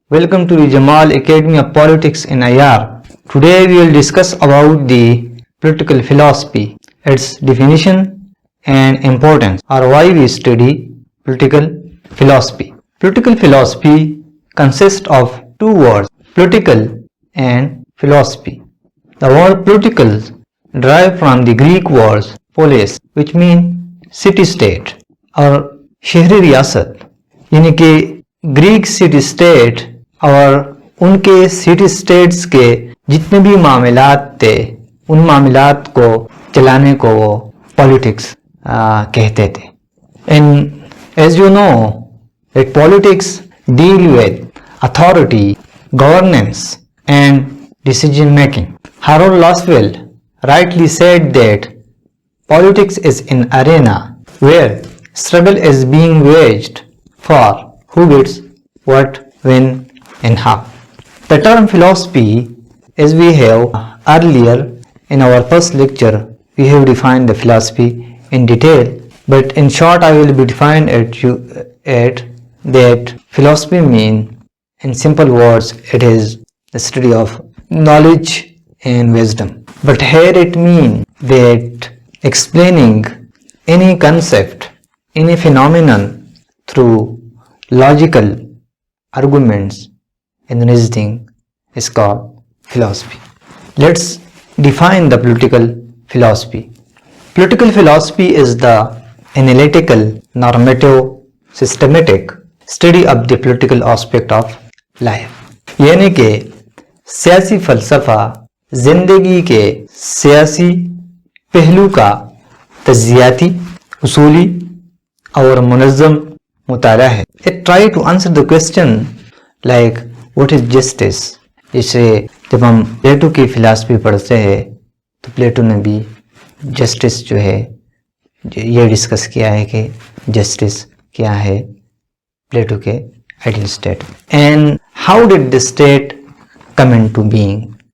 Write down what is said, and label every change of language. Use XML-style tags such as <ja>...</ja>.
<en>Welcome to the Jamal Academy of Politics in IR. Today we will discuss about the political philosophy, its definition and importance, or why we study political philosophy. Political philosophy consists of two words, political and philosophy. The word political derived from the Greek words polis, which means city-state</en> <hi>और शहरी रियासत, यानी कि Greek city state और उनके city states के जितने भी मामलात थे उन मामलात को चलाने को वो पॉलिटिक्स कहते थे.</hi> <en>And as you know that politics deal with authority, governance and decision making. Harold Laswell rightly said that politics is an arena where struggle is being waged for who gets what, when and how. The term philosophy, as we have earlier in our first lecture, we have defined the philosophy in detail, but in short I will be defined at that philosophy means, in simple words, it is the study of knowledge and wisdom. But here it means that explaining any concept, any phenomenon through logical arguments and reasoning is called philosophy. Let's define the political philosophy. Political philosophy is the analytical, normative, systematic study of the political aspect of life.</en> <hi>यानी कि सियासी फलसफा जिंदगी के सियासी पहलू का तज्जियाती, उसूली और मुनज़्ज़म मुताला है.</hi> <en>It try to answer the question like what is justice.</en> <hi>जैसे जब हम प्लेटो की फिलॉसफी पढ़ते हैं तो प्लेटो ने भी जस्टिस जो है ये डिस्कस किया है कि जस्टिस क्या है प्लेटो के ideal state</hi> <en>And how did the state come in to being.</en>